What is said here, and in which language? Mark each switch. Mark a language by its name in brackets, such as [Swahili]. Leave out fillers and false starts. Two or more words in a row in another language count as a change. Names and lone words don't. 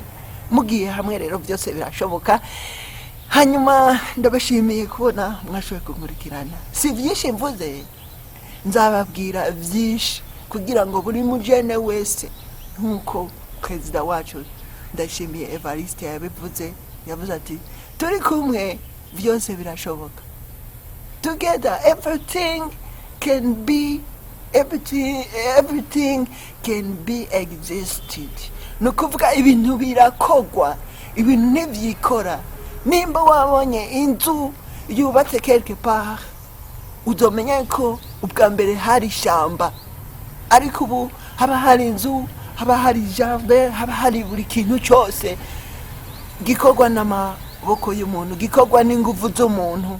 [Rundi] Mugiye hamwe rero byose birashoboka. Hanyuma ndabashimiye kubona mwashoboye kunkurikirana. Si byinshi mvuze, nzababwira byinshi kugira ngo buri mujene wese, nkuko perezida wacu Ndayishimiye Evariste yabivuze, yavuze ati turi kumwe byose birashoboka. [English] Together everything can be existed. [Rundi] No kuvuga ibintu birakogwa, ibintu ntivyikora. Nimba wabonye inzu yubatse [French] quelque part, [Rundi] uzomenya ko ubwa mbere hari shamba, ariko ubu haba hari inzu, haba hari jardin, haba hari buri kintu cyose gikorwa n'amaboko y'umuntu, gikorwa n'ingufu z'umuntu.